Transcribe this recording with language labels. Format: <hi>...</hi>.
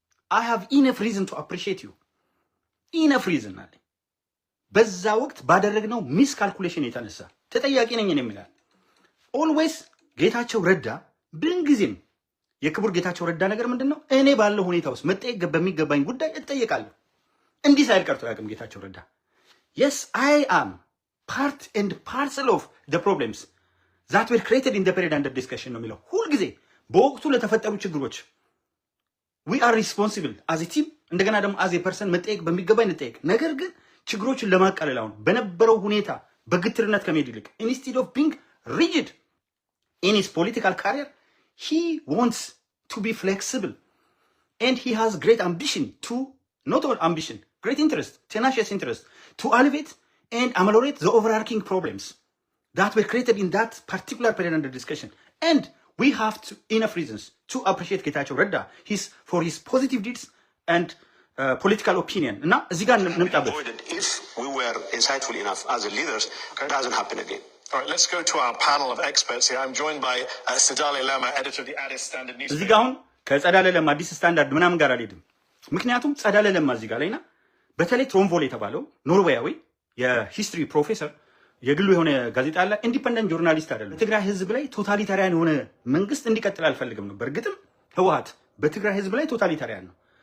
<en>I have enough reason to appreciate you. Enough reason</en> <am>አለ። በዛ ወቅት ባደረግነው ሚስ ካልኩሌሽን የተነሳ ተጠያቂ ነኝ የሚላል ኦልዌይስ ጌታቸው ረዳ ብንጊዜም የክቡር ጌታቸው ረዳ ነገር ምንድነው? እኔ ባለው ሁኔታ ውስጥ መጠየቅ በሚገባኝ ጉዳይ እጠየቃለሁ። እንዲህ ሳይል ቀርቶ ያቅም ጌታቸው ረዳ</am> <en>yes I am part and parcel of the problems that were created in the period under discussion</en> <am>ነው የሚለው ሁሉ ጊዜ በወቅቱ ለተፈጠሩ ችግሮች</am> <en>we are responsible as a team</en> <am>እንደገና ደግሞ</am> <en>as a person</en> <am>መጠየቅ በሚገባኝ እንጠየቅ። ነገር ግን ችግሮችን ለማቃለል አሁን በነበረው ሁኔታ በግትርነት ከመሄድ ይልቅ</am> <en>instead of being rigid in his political career he wants to be flexible and he has great ambition to not all ambition great interest tenacious interest to elevate and ameliorate the overarching problems that were created in that particular period under discussion. And we have enough reasons to appreciate Getachew Redda for his positive deeds and political opinion. Now, if we were insightful enough as leaders, it doesn't happen again. All right, let's go to our panel of experts here. I'm joined by Tsadale Lama, editor of the Addis Standard newspaper.</en> <am>እዚህ ጋር አሁን ከጸዳለ ለማ አዲስ ስታንዳርድ ምናምን ጋር አልሄድም። ምክንያቱም ጸዳለ ለማ እዚህ ጋር ላይና በተለይ ትሮንቮል የተባለው ኖርዌያዊ የሂስትሪ ፕሮፌሰር የግሉ የሆነ ጋዜጣ አለ። ኢንዲፔንደንት ጆርናሊስት አይደለም። በትግራይ ህዝብ ላይ ቶታሊታሪያን የሆነ መንግስት እንዲቀጥል አልፈልግም ነው። በእርግጥም ህወሓት በትግራይ ህዝብ ላይ ቶታሊታሪያን ነው።</am>